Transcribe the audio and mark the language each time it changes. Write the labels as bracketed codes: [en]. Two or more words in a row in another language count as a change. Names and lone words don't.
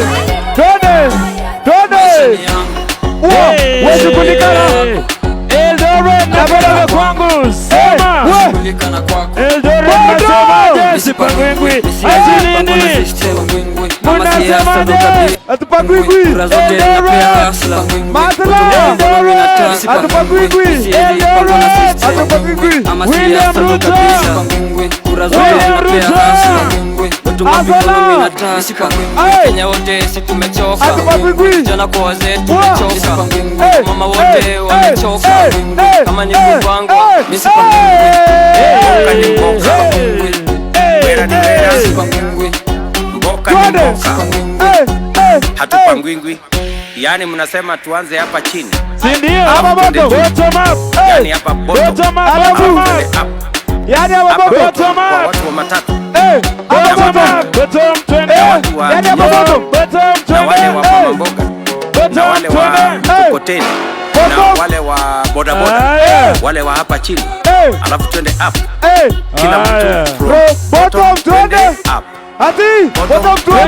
[sw] Twende. Twende. Wewe kulikana. Eldoret na baba kwangu. Sema. Eldoret nasemaje? Sipangwi. Ati nini? Munasemaje? Atupangwingwi. Eldoret. Masala. Eldoret. Atupangwingwi. Eldoret. Atupangwingwi. William Ruto. William Ruto. Kenya wote si tumechoka, Atupangwingwi. vijana kwa wazee tumechoka, mama wote wamechoka, kama ni mpango hatupangwingwi. Yani mnasema tuanze hapa chini, si ndio? [en] Bottom up. [sw] Yani hapa [en] Bottom up. [sw] Yani hapa [en] bottom up. [sw] watu wa matatu, [en] Bottom up. Bottom twende. [sw] Yani hapa bottom. Bottom na wale twende. wa mama mboga, na wale wa mkokoteni, na wale wa bodaboda, wale wa hapa chini, alafu twende up. Kila mtu Bottom twende. up. Ati bottom twende.